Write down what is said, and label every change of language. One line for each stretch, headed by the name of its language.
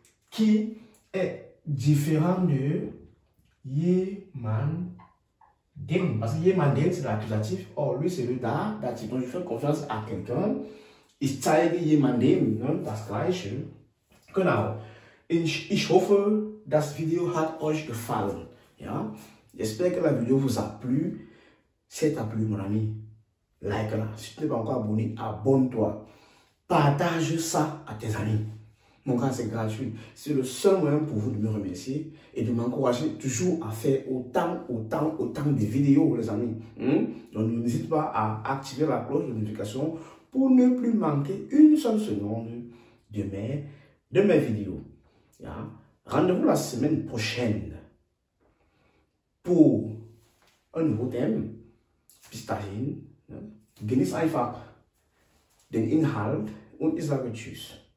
French: Qui est différent de jemandem. Parce que jemandem, c'est l'accusatif. Or, lui, c'est le datif. Donc, je fais confiance à quelqu'un.
German: Ich zeige jemandem, das Gleiche. Genau. Ich hoffe, das Video hat euch gefallen. Ja?
French: J'espère que la vidéo vous a plu. Si elle t'a plu, mon ami, like-la. Si tu n'es pas encore abonné, abonne-toi. Partage ça à tes amis. Mon gars, c'est gratuit. C'est le seul moyen pour vous de me remercier et de m'encourager toujours à faire autant de vidéos, les amis. Donc, n'hésite pas à activer la cloche de notification pour ne plus manquer une seule seconde de mes vidéos.
German: Ja?
French: Rendez-vous la semaine prochaine pour un nouveau thème.
German: Bis dahin, genieß einfach den Inhalt und ich sage Tschüss.